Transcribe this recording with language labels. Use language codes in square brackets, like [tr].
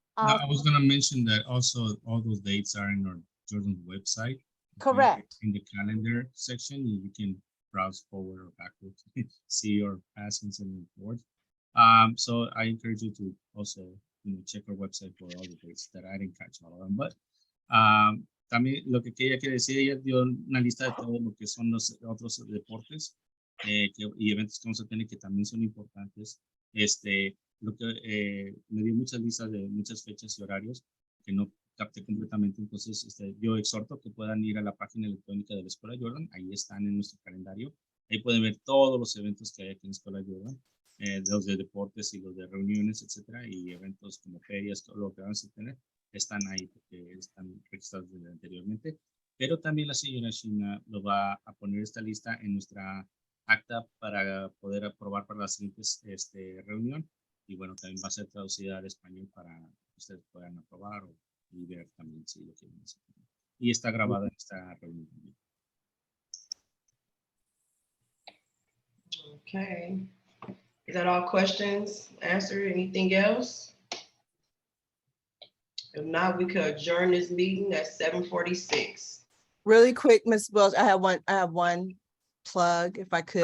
[en] No, I was gonna mention that also all those dates are in our Jordan's website. Correct. In the calendar section, you can browse forward or backwards, see your past and reports. So I encourage you to also, check our website for all the dates that I didn't catch all of them. [es] But también lo que ella quiere decir, ella dio una lista de todo lo que son los otros deportes y eventos que vamos a tener que también son importantes. Lo que me dio muchas listas de muchas fechas y horarios que no capté completamente. Entonces, yo exhorto que puedan ir a la página electrónica de la Escuela Jordan. Ahí están en nuestro calendario. Ahí pueden ver todos los eventos que hay aquí en la Escuela Jordan, los de deportes y los de reuniones, etcétera, y eventos como ferias, todo lo que vamos a tener, están ahí porque están registrados desde anteriormente. Pero también la señora Sheena lo va a poner esta lista en nuestra acta para poder aprobar para la siguiente reunión. Y bueno, también va a ser traducida al español para que ustedes puedan aprobar y ver también si lo quieren hacer. Y está grabada en esta reunión también. [en] Okay. Is that all questions answered? Anything else? If not, we could adjourn this meeting at 7:46. Really quick, Ms. Welch, I have one plug if I could.